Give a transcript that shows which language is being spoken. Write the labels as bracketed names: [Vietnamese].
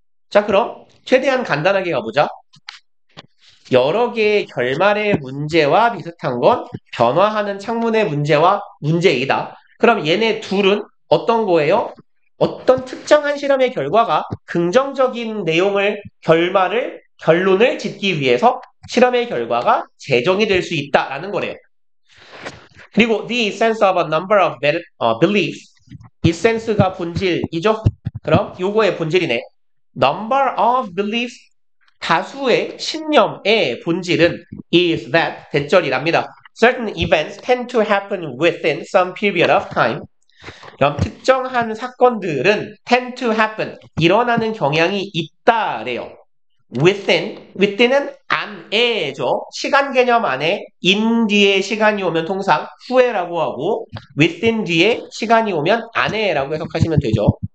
[Korean] 자, 그럼 최대한 간단하게 가보자. 여러 개의 결말의 문제와 비슷한 건 변화하는 창문의 문제와 문제이다. 그럼 얘네 둘은 어떤 거예요? 어떤 특정한 실험의 결과가 긍정적인 내용을, 결론을 짓기 위해서 실험의 결과가 재정이 될 수 있다라는 거래요. [English] 그리고 the essence of a number of beliefs, essence가 [Korean] 본질이죠? 그럼 요거의 본질이네. [English] number of beliefs, [Korean] 다수의 신념의 본질은 [English] is that, [Korean] 대절이랍니다. [English] certain events tend to happen within some period of time. [Korean] 그럼 특정한 사건들은 [English] tend to happen, [Korean] 일어나는 경향이 있다래요. within은 안에죠. 시간 개념 안에 in 뒤에 시간이 오면 통상 후에라고 하고 within 뒤에 시간이 오면 안에라고 해석하시면 되죠.